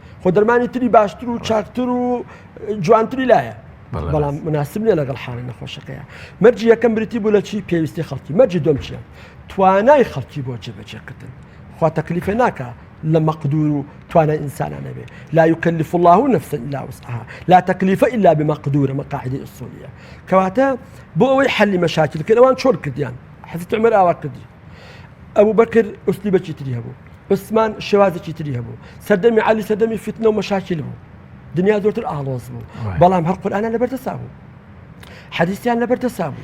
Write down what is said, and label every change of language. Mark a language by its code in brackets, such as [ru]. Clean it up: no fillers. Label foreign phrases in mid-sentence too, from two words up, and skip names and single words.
[ckb] خۆ دەرمانی تری باشتر و چاکتر و جوانتری لایە، بەڵام مناسب نیە لەگەڵ حاڵی نەخۆشەکەیە. مەرجی یەکەم بریتی بوو لە چی؟ پێویستی خەڵکی. مەرجی دوم چییە؟ توانای خەڵکی بۆ جێبەجێکردن. خوا تەکلیفە ناکە لە مەقدور و توانای ئینسانانە بێ. [ar] لا يكلف الله نفسا إلا وسعها، لا تكليف إلا بمقدور، مقاعدة أصولية. [ckb] كواتا بۆ ئەوەی حەلی مەشاکل کە ئەوان چۆن کردیان. حەزرەتی عومەر ئاوا کردی. ئەبوو بەکر ئوسلیبەکی تری هەبوو، عوسمان شێوازێکی تری هەبوو، سەردەمی عەلی سەردەمی فیتنە و مەشاکل بوو، دنیا زۆرتر ئاڵۆز بوو، بەڵام هەر قورئانیان لەبەردەسا بوو، حەدیثیان لەبەردەسا بوو.